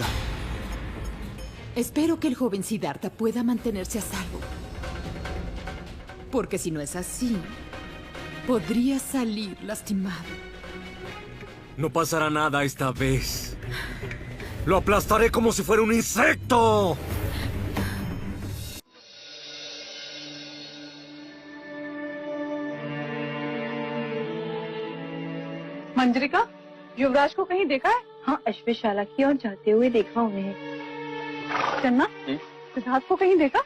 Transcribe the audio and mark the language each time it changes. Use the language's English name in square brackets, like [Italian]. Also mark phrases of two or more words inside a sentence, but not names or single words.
[Spanish] Espero que el joven Siddhartha pueda mantenerse a salvo. Porque si no es así, podría salir lastimado. No pasará nada esta vez. Lo aplastaré como si fuera un insecto. [Hindi] मंजरिका, युवराज को कहीं देखा है? हाँ, अश्वशाला की ओर जाते हुए देखा उन्हें। चन्ना, सिद्धार्थ को कहीं देखा?